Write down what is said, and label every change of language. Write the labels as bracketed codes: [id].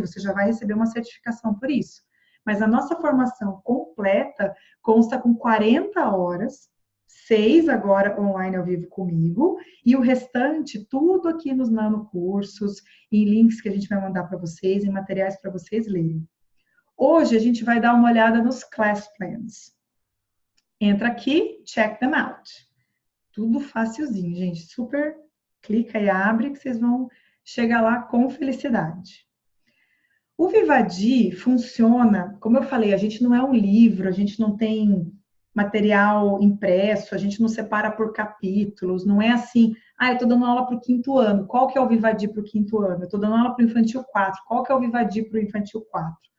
[pt] Você já vai receber uma certificação por isso. Mas a nossa formação completa consta com 40 horas, 6 agora online ao vivo comigo, e o restante, tudo aqui nos nanocursos, em links que a gente vai mandar para vocês, em materiais para vocês lerem. Hoje a gente vai dar uma olhada nos class plans. Entra aqui, [en] check them out. [pt] Tudo facilzinho, gente. Super clica e abre que vocês vão chegar lá com felicidade. O Vivadi funciona, como eu falei, a gente não é um livro, a gente não tem material impresso, a gente não separa por capítulos, não é assim, eu estou dando aula para o 5º ano, qual que é o Vivadi para o 5º ano? Eu estou dando aula para o Infantil 4, qual que é o Vivadi para o Infantil 4?